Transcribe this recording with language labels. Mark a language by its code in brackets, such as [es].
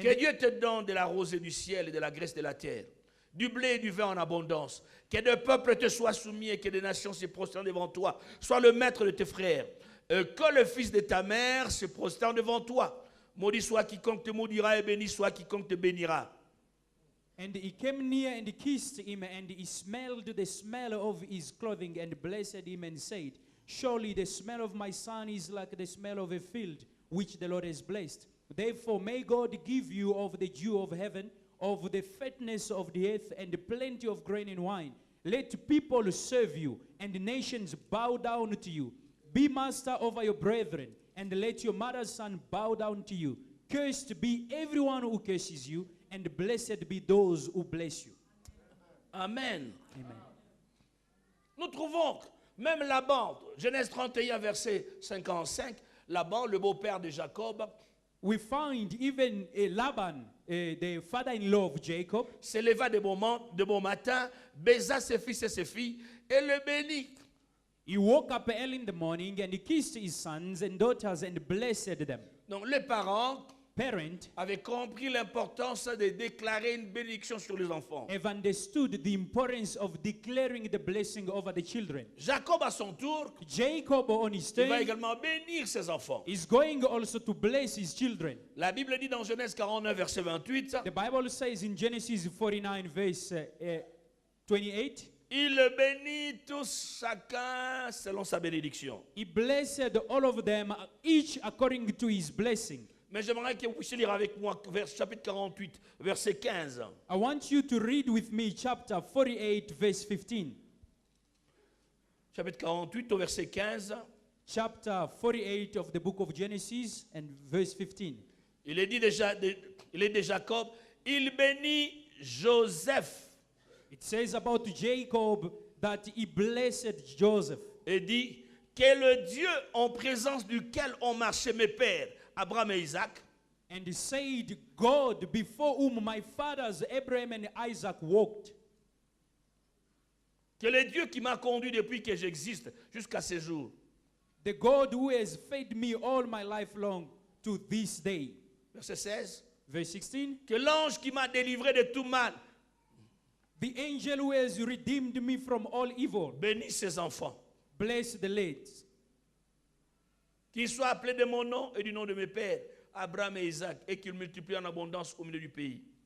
[fr] Que Dieu te donne de la rosée du ciel et de la graisse de la terre, du blé et du vin en abondance. Que des peuples te soient soumis et que des nations se prosternent devant toi. Sois le maître de tes frères. Que le fils de ta mère se prosterne devant toi. Maudit soit quiconque te maudira et béni soit quiconque te bénira. [en] And he came near and kissed him, and he smelled the smell of his clothing, and blessed him, and said, surely the smell of my son is like the smell of a field, which the Lord has blessed. Therefore may God give you of the dew of heaven, of the fatness of the earth, and plenty of grain and wine. Let people serve you, and nations bow down to you. Be master over your brethren, and let your mother's son bow down to you. Cursed be everyone who curses you, and blessed be those who bless you. Amen. Amen. [fr] Nous trouvons même Laban, Genèse 31, verset 55, Laban, le beau-père de Jacob, [en] We find even Laban, the father-in-law of Jacob, [fr] s'éleva de bon matin, baisa ses fils et ses filles, et le bénit. [en] he woke up early in the morning and he kissed his sons and daughters and blessed them. [fr] Donc les parents [en] parent [fr] avait compris l'importance de déclarer une bénédiction sur les enfants. [en] have understood the importance of declaring the blessing over the children. [fr] Jacob, à son tour, [en] Jacob, on his [fr] il va [en] turn, [fr] également bénir ses enfants. [en] is going also to bless his children. [fr] La Bible dit dans Genèse 49, verset 28, [en] The Bible says in Genesis 49, verse 28, [fr] il bénit tous chacun selon sa bénédiction. [en] he blessed all of them, each according to his blessing. [fr] Mais j'aimerais que vous puissiez lire avec moi chapitre 48, verset 15. [en] I want you to read with me chapter 48, verse 15. [fr] Chapitre 48 au verset 15. [en] Chapter 48 of the book of Genesis and verse 15. [fr] Il est dit déjà, il est de Jacob, il bénit Joseph [en] It says about Jacob that he blessed Joseph. [fr] et dit que le Dieu en présence duquel ont marché mes pères, Abraham et Isaac, [en] And he said, God, before whom my fathers Abraham and Isaac walked, [fr] que le Dieu qui m'a conduit depuis que j'existe jusqu'à ce jour, [en] the God who has fed me all my life long to this day. [fr] verset 16, [en] Verse 16, [fr] que l'ange qui m'a délivré de tout mal [en] the angel who has redeemed me from all evil, [fr] bénisse ses enfants, [en] bless the lads, [fr] qu'ils soient appelés de mon nom et du nom de mes pères, Abraham et Isaac, et qu'ils multiplient en abondance au milieu du pays.